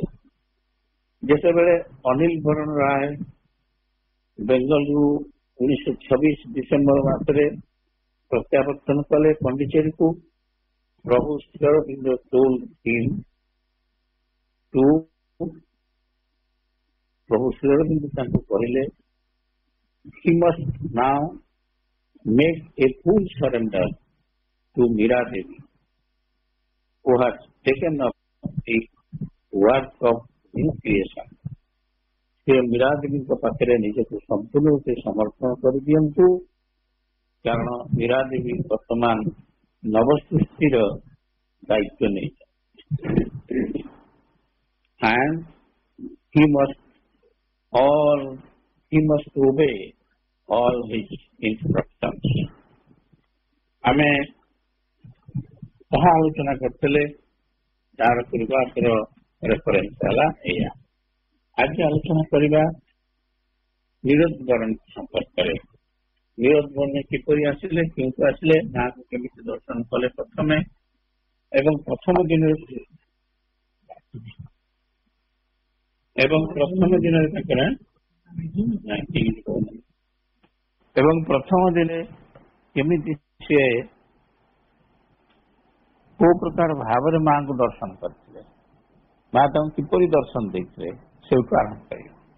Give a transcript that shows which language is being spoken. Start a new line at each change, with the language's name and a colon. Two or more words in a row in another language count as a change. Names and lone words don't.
Odia: ଯେତେବେଳେ ଅନିଲ ବରଣ ରାୟ ବେଙ୍ଗଲରୁ 1926 ଡିସେମ୍ବର ମାସରେ ପ୍ରତ୍ୟାବର୍ତ୍ତନ କଲେ ପଣ୍ଡିଚେରୀକୁ, ପ୍ରଭୁ ଶ୍ରୀ ଅରବିନ୍ଦ ପ୍ରଭୁ ଶ୍ରୀ ଅରବିନ୍ଦ ତାଙ୍କୁ କହିଲେ,
English: he must now make a full surrender to Meera Devi, who has taken up the work of new creation.
Odia: ସେ ମୀରା ଦେବୀଙ୍କ ପାଖରେ ନିଜକୁ ସମ୍ପୂର୍ଣ୍ଣ ରୂପେ ସମର୍ପଣ କରିଦିଅନ୍ତୁ, କାରଣ ମୀରା ଦେବୀ ବର୍ତ୍ତମାନ ନବସୃଷ୍ଟିର ଦାୟିତ୍ୱ ନେଇଛନ୍ତି।
English: And he must obey all his instructions.
Odia: ଆମେ ତାହା ଆଲୋଚନା କରିଥିଲେ। ତାର ପୂର୍ବାସର ରେଫରେନ୍ସ ହେଲା ଏଇଆ। ଆଜି ଆଲୋଚନା କରିବା ନିରୋଧ ବରଣ ସମ୍ପର୍କରେ। ବିରୋଧ ବନ୍ୟ କିପରି ଆସିଲେ, କେଉଁଠୁ ଆସିଲେ, ମାଙ୍କୁ କେମିତି ଦର୍ଶନ କଲେ ପ୍ରଥମେ, ଏବଂ ପ୍ରଥମ ଦିନରେ ତାଙ୍କର ଏବଂ ପ୍ରଥମ ଦିନେ କେମିତି ସିଏ କୋଉ ପ୍ରକାର ଭାବରେ ମାଙ୍କୁ ଦର୍ଶନ କରିଥିଲେ, ମା ତାଙ୍କୁ କିପରି ଦର୍ଶନ ଦେଇଥିଲେ, ସେଇଠୁ ଆରମ୍ଭ କରିବ।